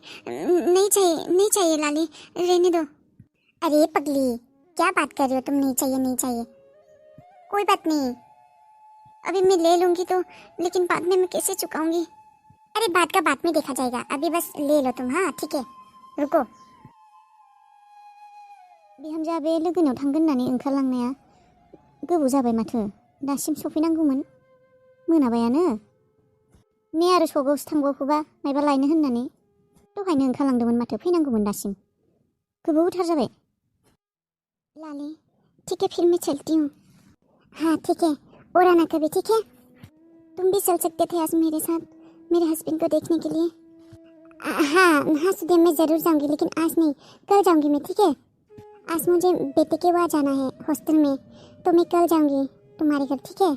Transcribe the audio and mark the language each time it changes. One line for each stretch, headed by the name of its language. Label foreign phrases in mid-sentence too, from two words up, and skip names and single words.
Hindi: नहीं चाहिए लाली, रहने दो। अरे पगली, क्या बात कर रही हो तुम? नहीं चाहिए, कोई बात नहीं, अभी मैं ले लूंगी तो, लेकिन बाद में मैं कैसे चुकाऊंगी? अरे बात का बाद में देखा जाएगा, अभी बस ले लो तुम। हाँ ठीक है, रुको।
Bodo: बिहामजोआ बे लोगोनाव थांगोन होननानै ओंखारलांनाया गोबाव जाबाय माथो, दासिम सफैनांगौमोन, मोनाबायानो। मैं आरो सगावसो थांबावगौबा मायबा लायनो होननानै दहायनो ओंखारलांदोंमोन माथो, फैनांगौमोन दासिम, गोबावथार जाबाय।
Hindi: लाली ठीक है, फिर मैं चलती हूँ। हाँ ठीक है, और आना कभी, ठीक है? तुम भी चल सकते थे आज मेरे साथ, मेरे हस्बैंड को देखने के लिए। हाँ सुधे, मैं ज़रूर जाऊंगी, लेकिन आज नहीं, कल जाऊंगी मैं, ठीक है? आज मुझे बेटे के वहाँ जाना है हॉस्टल में, तो मैं कल जाऊंगी तुम्हारे घर, ठीक है?